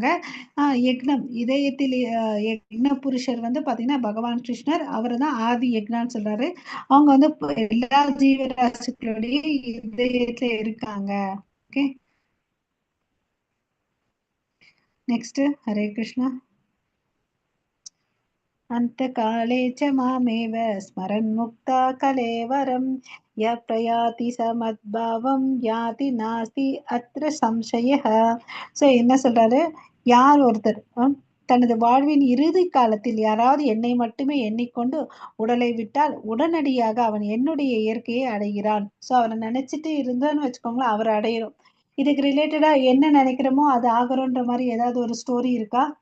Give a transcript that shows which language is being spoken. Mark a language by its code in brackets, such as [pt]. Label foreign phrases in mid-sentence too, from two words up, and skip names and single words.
[ta] யக்னம் இதயத்தில் யக்ன புருஷர் வந்து பாத்தீங்கன்னா பகவான் கிருஷ்ணர், அவரை தான் ஆதி யக்னான்னு சொல்றாரு. அவங்க வந்து எல்லா ஜீவராசிகளுடைய இதயத்துல இருக்காங்க. [en] okay, next ஹரே கிருஷ்ணா. [sa] अंतकाले च मामेव स्मरन्मुक्ता कलेवरं य प्रयाति समद्भावं याति नास्ति अत्र संशयः. [ta] ஸோ என்ன சொல்றாரு, யார் ஒருத்தர் தனது வாழ்வின் இறுதி காலத்தில் யாராவது என்னை மட்டுமே எண்ணிக்கொண்டு உடலை விட்டால் உடனடியாக அவன் என்னுடைய இயற்கையை அடைகிறான். ஸோ அவனை நினைச்சிட்டு இருந்தான்னு வச்சுக்கோங்களேன், அவரை அடையிறோம். இதுக்கு ரிலேட்டடா என்ன நினைக்கிறோமோ அது ஆகிறோன்ற மாதிரி ஏதாவது ஒரு ஸ்டோரி இருக்கா?